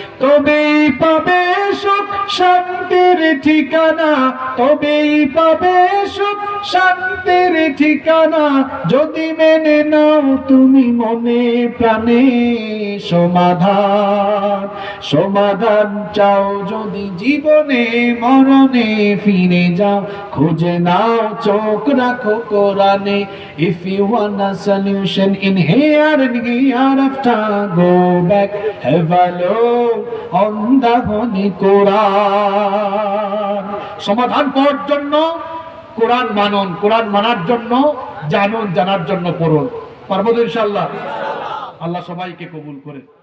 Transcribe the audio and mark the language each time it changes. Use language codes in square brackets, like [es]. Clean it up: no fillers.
[bn] তবেই পাবে সুখ শান্তির ঠিকানা, তবেই পাবে সুখ শান্তির ঠিকানা, যদি মেনে নাও তুমি মনে প্রাণে সমাধান। সমাধান চাও যদি জীবনে মরণে, ফিরে যাও খুঁজে নাও চোখ রাখো কোরআনে। [en] If you want a solution in here and hereafter, go back, have a look on the Holy Quran. [bn] সমাধান পাওয়ার জন্য কোরআন মানুন, কোরআন মানার জন্য জানুন, জানার জন্য পড়ুন। পারবো তো ইনশাআল্লাহ? আল্লাহ সবাইকে কবুল করে।